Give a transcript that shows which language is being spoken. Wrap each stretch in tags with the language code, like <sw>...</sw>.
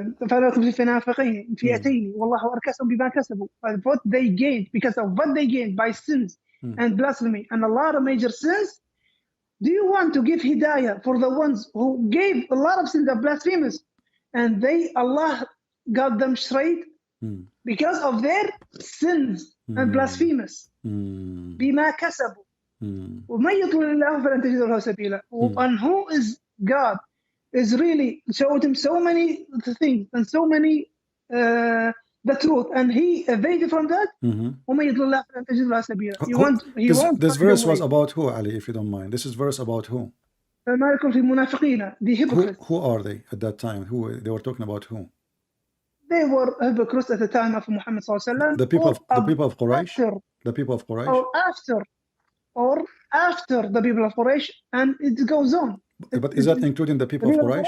<ar>فلكم في فنافقين فئتين والله أركسهم بما كسبوا.</ar> <en>What they gained, because of what they gained by sins and blasphemy and a lot of major sins. Do you want to give hidayah for the ones who gave a lot of sins and blasphemies, and Allah got them straight because of their sins and blasphemies?</en> <ar>بما كسبوا. ومن يضلل الله فلن تجد له سبيلا.</ar> <en>And who is God is really showed him so many things and so many the truth, and he evaded from that.</en> <ar>ومن يضلل الله فلن تجد له سبيلا.</ar> <en>This verse was about who, Ali, if you don't mind? This is verse about who?</en> <ar>فما لكم في المنافقين,</ar> <en>the hypocrites. Who are they at that time? Who they were talking about? Who? They were hypocrites at the time of Muhammad sallallahu alaihi wasallam. The people of Quraysh. The people of Quraysh. Or after or after the people of Quraysh, and it goes on. But is that including the The people of people of Quraysh?</en>